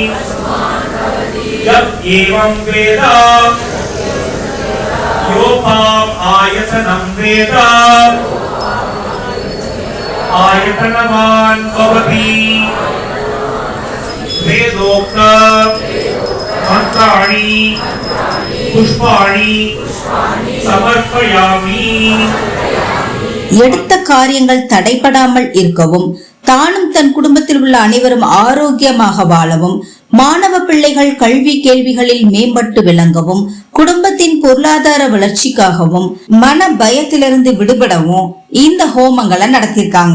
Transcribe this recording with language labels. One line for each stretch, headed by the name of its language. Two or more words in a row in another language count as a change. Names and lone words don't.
Sanskrit: जब एवं वेद योपाम आयतनं वेद आयतनवान् भवति वेदोक्त मंत्राणि पुष्पाणि समर्पयामि.
Tamil: எடுத்த காரியங்கள் தடைபடாமல் இருக்கவும், தானும் தன் குடும்பத்தில் உள்ள அனைவரும் ஆரோக்கியமாக வாழவும், மாணவ பிள்ளைகள் கல்வி கேள்விகளில் மேம்பட்டு விளங்கவும், குடும்பத்தின் பொருளாதார வளர்ச்சிக்காகவும், மன பயத்திலிருந்து விடுபடவும் இந்த ஹோமங்களை நடத்திருக்காங்க.